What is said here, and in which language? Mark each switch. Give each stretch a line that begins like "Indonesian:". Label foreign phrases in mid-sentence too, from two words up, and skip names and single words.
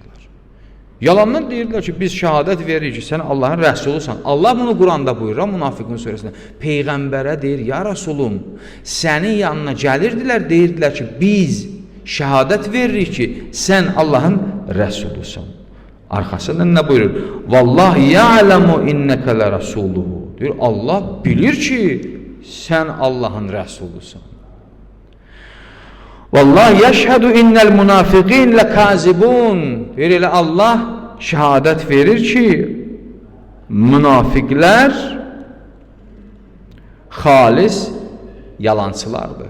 Azerbaijani: Yalandan deyirlər ki, biz şəhadət veririk ki, sən Allahın rəsulusan. Allah bunu Quranda buyurur, Münafiqun surəsində. Peyğəmbərə deyir, ya Rasulum, sənin yanına gəlirdilər, deyirdilər ki, biz şəhadət veririk ki, sən Allahın rəsulusan. Arxasından nə buyurur?
Arabic: والله يعلم إنك لرسوله.
Azerbaijani: Deyir, Allah bilir ki, sən Allahın rəsulusan.
Arabic: والله يشهد إن المنافقين لكاذبون.
Azerbaijani: Deyir, elə Allah şəhadət verir ki, münafiqlər xalis yalancılardır.